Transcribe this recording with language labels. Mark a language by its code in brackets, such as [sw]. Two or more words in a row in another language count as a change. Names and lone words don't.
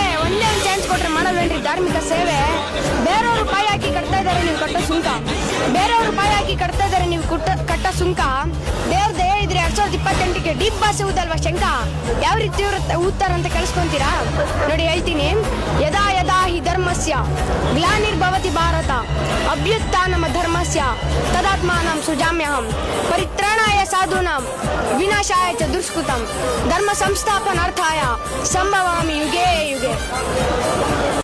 [kn] ಒಂದೇ ಒಂದು ಚಾನ್ಸ್ ಕೊಟ್ರೆ ಮಾಡಲ್ವೇನ್ರಿ ಧಾರ್ಮಿಕ ಸೇವೆ. ಬೇರೆಯವರು ಪಾಯಿ ಹಾಕಿ ಕಟ್ತಾ ಇದಾರೆ ನೀವು ಕಟ್ಟೋ ಸುಂಕ. ಬೇರೆಯವರು ಪಾಯಿ ಹಾಕಿ ಕಟ್ತಾ ಇದಾರೆ ನೀವು ಕಟ್ಟೋ ಸುಂಕ. ದೇವ್ರ ದಯ ಇದ್ರೆ 2028ಕ್ಕೆ ಡೀಪ್ ಬಾಸ್ ಊದಲ್ವಾ ಶಂಕ. ಯಾವ ರೀತಿ ಊದ್ತಾರ ಅಂತ ಕೇಳಿಸ್ಕೊಂತೀರಾ ನೋಡಿ, ಹೇಳ್ತೀನಿ. [sa] ಯದಾ ಯದಾ ಹಿ ಧರ್ಮಸ್ಯ ಗ್ಲಾನಿರ್ಭವತಿ ಭಾರತ ಅಭ್ಯುತ್ಥಾನಮ ಧರ್ಮಸ್ಯ ತದಾತ್ಮಾನಂ ಸುಜಾಮ್ಯಹಂ ಪರಿತ್ರಾಣಾಯ ಸಾಧೂನಾಂ ವಿನಾಶಾಯ ಚ ದುಷ್ಕೃತಂ ಧರ್ಮ ಸಂಸ್ಥಾಪನಾರ್ಥಾಯ ಸಂಭವಾಮಿ ಯುಗೇ ಯುಗೆ.